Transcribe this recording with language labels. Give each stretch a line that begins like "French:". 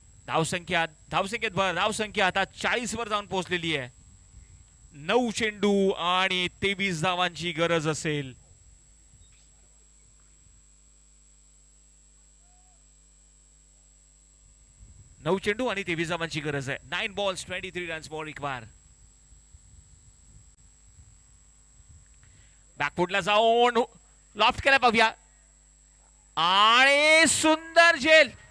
Marathi: धावसंख्येत भर. धावसंख्या आता 40 वर जाऊन पोहोचलेली आहे. 9 चेंडू आणि 23 धावांची गरज असेल. नऊ चेंडू आणि 23 धावांची गरज आहे.
English: 9 balls 23 runs more required.
Marathi: बॅकफुटला जाऊन लॉफ्ट केला पाहूया आणि सुंदर झेल.